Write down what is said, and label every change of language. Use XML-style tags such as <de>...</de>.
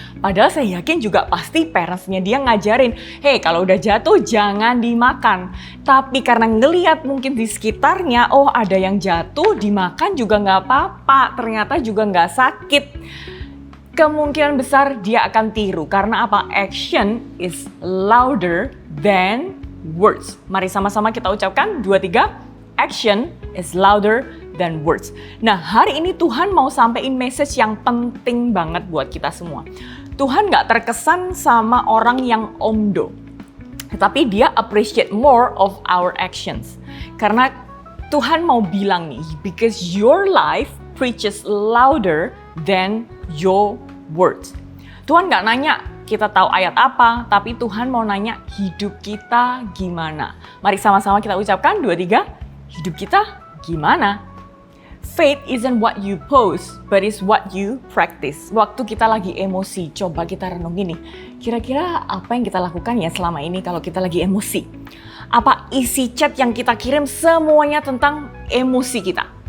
<id>Padahal saya yakin juga pasti parentsnya dia ngajarin, hey kalau udah jatuh jangan dimakan. Tapi karena ngeliat mungkin di sekitarnya, ada yang jatuh, dimakan juga nggak apa-apa, ternyata juga nggak sakit. Kemungkinan besar dia akan tiru. Karena apa?</id> <en>Action is louder than words.</en> <id>Mari sama-sama kita ucapkan 2, 3.</id> <en>Action is louder than words.</en> <id>Nah, hari ini Tuhan mau sampein message yang penting banget buat kita semua. Tuhan gak terkesan sama orang yang omdo. Tetapi dia</id> <en>appreciate more of our actions.</en> <id>Karena Tuhan mau bilang nih,</id> <en>because your life preaches louder than your words.</en> <id>Tuhan gak nanya kita tahu ayat apa, tapi Tuhan mau nanya hidup kita gimana. Mari sama-sama kita ucapkan 2, 3, hidup kita gimana?</id> <en>Faith isn't what you post, but it's what you practice.</en> <id>Waktu kita lagi emosi, coba kita renungin nih. Kira-kira apa yang kita lakukan ya selama ini kalau kita lagi emosi? Apa isi chat yang kita kirim semuanya tentang emosi kita?</id>